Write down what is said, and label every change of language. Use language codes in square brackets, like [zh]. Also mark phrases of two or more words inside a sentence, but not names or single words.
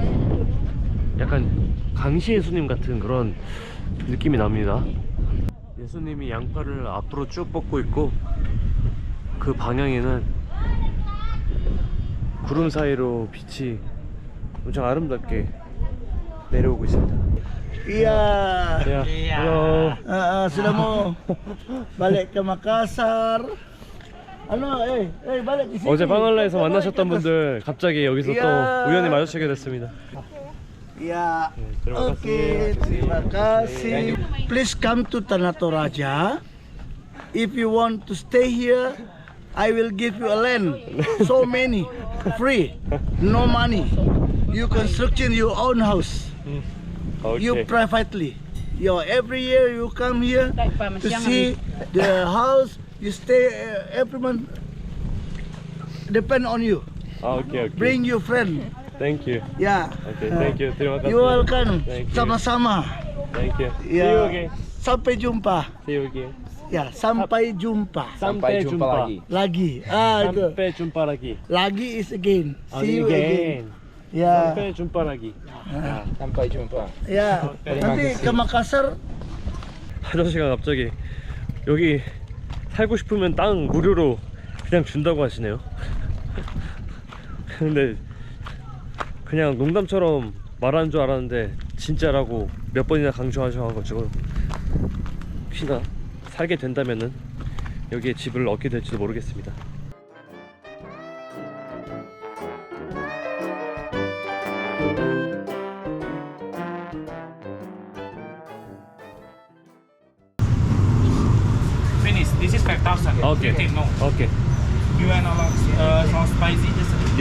[ko] 약간 강시 예수님 같은 그런 느낌이 납니다. 예수님이 양팔을 앞으로 쭉 뻗고 있고 그 방향에는 구름 사이로 빛이 엄청 아름답게 내려오고 있습니다. [id] Iya, Halo. sudah mau balik ke Makassar. balik ke sini. [ko] 어제 방알라에서 만나셨던 분들 갑자기 여기서 또 우연히 마주치게 됐습니다. [id] Ya, terima oke, terima kasih. [en] Please come to Tanah Toraja. If you want to stay here, I will give you a land. So many, free, no money. You construction your own house. You privately. Every year you come here to see the house. You stay every month. Depend on you. 오케이. Bring your friend. Thank you. [id] Ya. [en] 오케이, thank you. [id] terima kasih. [en] You welcome. Thank you. [id] Sama-sama. [en] Thank you. See you [id] Ya. [en] again. [id] Sampai jumpa. [en] See you again. [id] Ya, sampai jumpa. Sampai jumpa lagi. Lagi. Itu. Sampai jumpa lagi. [en] Lagi is again. See you again. again. [id] Ya. Sampai jumpa lagi. Sampai jumpa. Ya. Nanti ke Makassar. [ko] 아저씨가 갑자기 여기 살고 싶으면 땅 무료로 그냥 준다고 하시네요. 근데 그냥 농담처럼 말하는 줄 알았는데 진짜라고 몇 번이나 강조하셔가지고 혹시나 살게 된다면은 여기에 집을 얻게 될지도 모르겠습니다. [en] Finish. This is 5,000. Okay. Take no. 오케이. You want a lot so spicy? Just